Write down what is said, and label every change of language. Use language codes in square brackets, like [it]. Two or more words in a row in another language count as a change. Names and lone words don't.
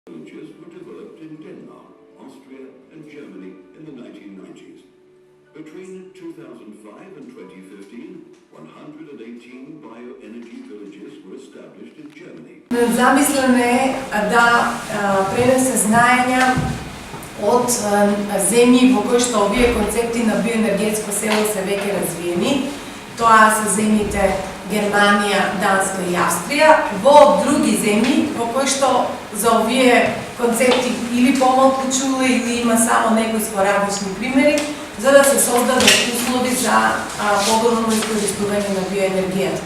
[en] Villages were developed in Denmark, Austria and Germany in the 1990s. Between 2005 and 2015, 118 bioenergy villages were established in Germany. [mk] Замислено е да пренесе знаења од земји во кои што овие концепти на биоенергетско село се веќе развиени. Тоа се земјите Германија, Данска и Австрија, во други земји во кои што за овие концепти или помалку чула или има само некои спорадични примери, за да се создадат услови за подобно искористување на биоенергијата.